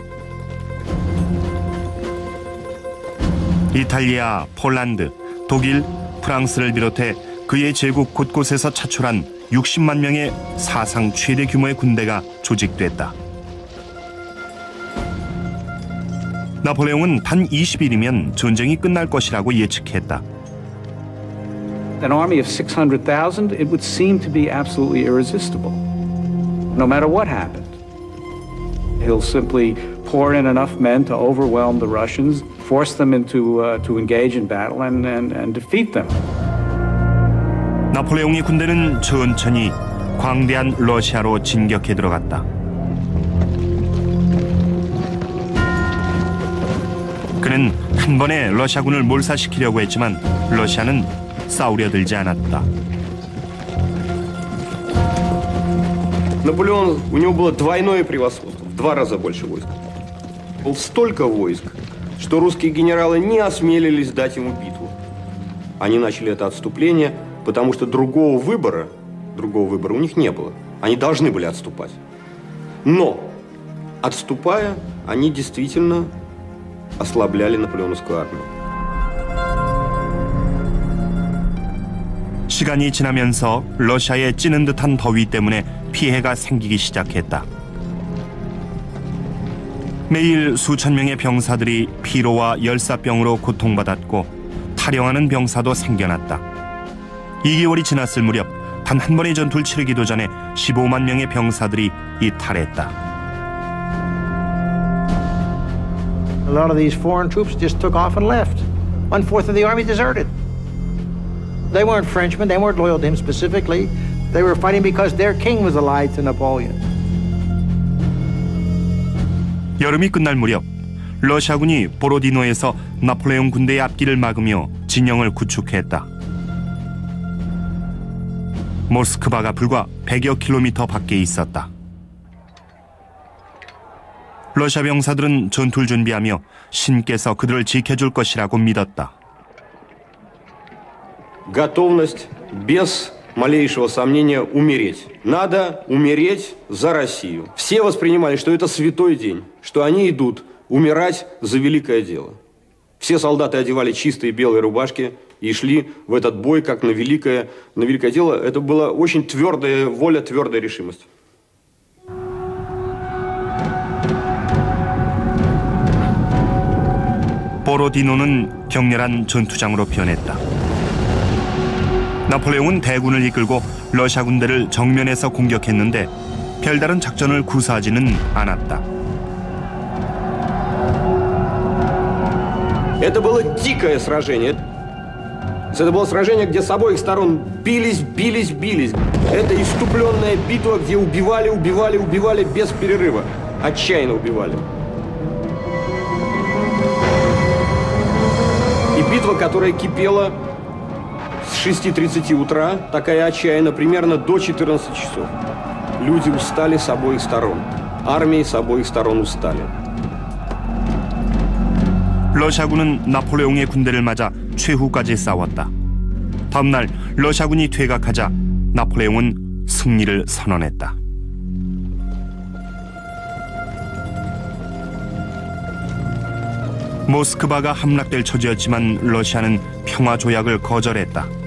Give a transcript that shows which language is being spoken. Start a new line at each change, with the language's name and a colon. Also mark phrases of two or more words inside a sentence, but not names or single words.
Korean: 이탈리아, 폴란드, 독일, 프랑스를 비롯해 그의 제국 곳곳에서 차출한 60만 명의 사상 최대 규모의 군대가 조직됐다. 나폴레옹은 단 20일이면 전쟁이 끝날 것이라고 예측했다.
English: An army of 600,000, it would seem to be absolutely irresistible, no matter what happened. He'll simply pour in enough men to overwhelm the Russians, force them to engage in battle and defeat them.
Korean: 나폴레옹의 군대는 천천히 광대한 러시아로 진격해 들어갔다. 그는 한 번에 러시아군을 몰살시키려고 했지만 러시아는 싸우려 들지 않았다.
Russian: Наполеон, у него было двойное превосходство, в 2 раза больше войск. Было столько войск, что русские генералы не осмелились дать ему битву. Они начали это отступление, потому что другого выбора у них не было. Они должны были отступать. Но, отступая, они действительно ослабляли наполеоновскую армию.
Korean: 시간이 지나면서 러시아의 찌는 듯한 더위 때문에 피해가 생기기 시작했다. 매일 수천 명의 병사들이 피로와 열사병으로 고통받았고 탈영하는 병사도 생겨났다. 2개월이 지났을 무렵 단 한 번의 전투를 치르기도 전에 15만 명의 병사들이 이탈했다.
English: A lot of these foreign troops just took off and left. 1/4 of the army deserted. They weren't Frenchmen. They weren't loyal to him specifically. They were fighting because their king was allied to Napoleon.
Korean: 여름이 끝날 무렵 러시아군이 보로디노에서 나폴레옹 군대의 앞길을 막으며 진영을 구축했다. 모스크바가 불과 100여 킬로미터 밖에 있었다. 러시아 병사들은 전투를 준비하며 신께서 그들을 지켜줄 것이라고 믿었다.
Russian: Готовность без малейшего сомнения умереть. Надо умереть за Россию. Все воспринимали, что это святой день, что они идут умирать за великое дело. Все солдаты одевали чистые белые рубашки и шли в этот бой как на великое дело. Это была очень твердая воля, твердая решимость.
Korean: 보로디노는 격렬한 전투장으로 변했다. 나폴레옹은 대군을 이끌고 러시아 군대를 정면에서 공격했는데 별다른 작전을 구사하지는 않았다.
Russian: Это было дикое сражение. Это было сражение, где с обоих сторон бились. Это исступленная битва, где убивали без перерыва. Отчаянно убивали. И битва, которая кипела с 6:30 утра, такая отчаянно, примерно до 14 часов. Люди устали с обоих сторон. Армии с обоих сторон устали.
Korean: 러시아군은 나폴레옹의 군대를 맞아 최후까지 싸웠다. 다음 날 러시아군이 퇴각하자 나폴레옹은 승리를 선언했다. 모스크바가 함락될 처지였지만 러시아는 평화 조약을 거절했다.